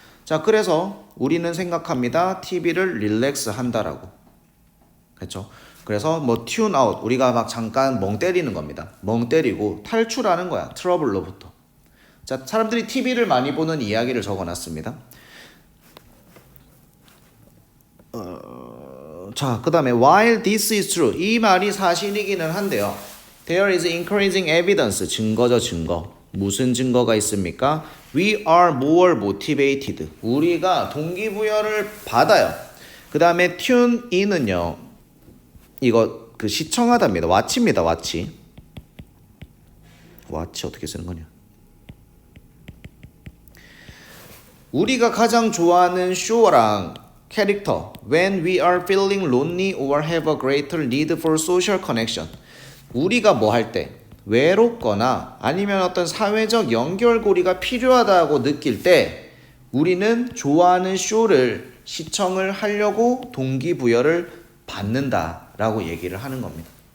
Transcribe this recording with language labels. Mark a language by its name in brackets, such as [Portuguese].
[Korean] 자, 그래서 우리는 생각합니다. TV를 릴렉스 한다라고. 그렇죠? 그래서 뭐 [English] tune out, [Korean] 우리가 막 잠깐 멍 때리는 겁니다. 멍 때리고 탈출하는 거야. 트러블로부터. 자, 사람들이 TV를 많이 보는 이야기를 적어놨습니다. 자, 그 다음에 [English] while this is true. [Korean] 이 말이 사실이기는 한데요. [English] There is increasing evidence. [Korean] 증거죠, 증거. 무슨 증거가 있습니까? [English] We are more motivated. [Korean] 우리가 동기부여를 받아요. 그 다음에 tune in은요. 이거 그 시청하다입니다. watch입니다. watch. watch 어떻게 쓰는 거냐? 우리가 가장 좋아하는 쇼랑 캐릭터 [English] when we are feeling lonely or have a greater need for social connection. [Korean] 우리가 뭐 할 때 외롭거나 아니면 어떤 사회적 연결고리가 필요하다고 느낄 때 우리는 좋아하는 쇼를 시청을 하려고 동기부여를 받는다라고 얘기를 하는 겁니다.